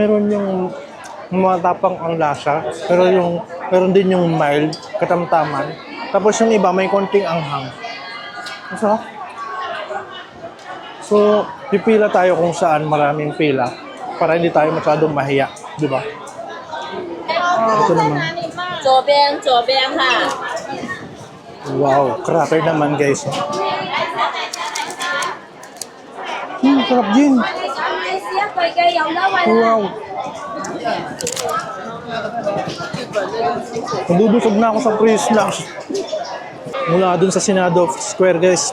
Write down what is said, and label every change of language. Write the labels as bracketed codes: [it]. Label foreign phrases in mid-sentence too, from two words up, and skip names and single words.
[tl] Meron yung matapang ang lasa, pero meron din yung mild, katamtaman. Tapos yung iba may konting anghang. Masarap. So, pipila tayo kung saan maraming pila para hindi tayo masyadong mahiya, di ba? Ito naman. [zh] 左边哈。 [tl] Wow, cracker naman, guys. Sarap din. Wow. Nabubusog na ako sa [en] free snacks. [tl] Mula dun sa Senado Square, guys.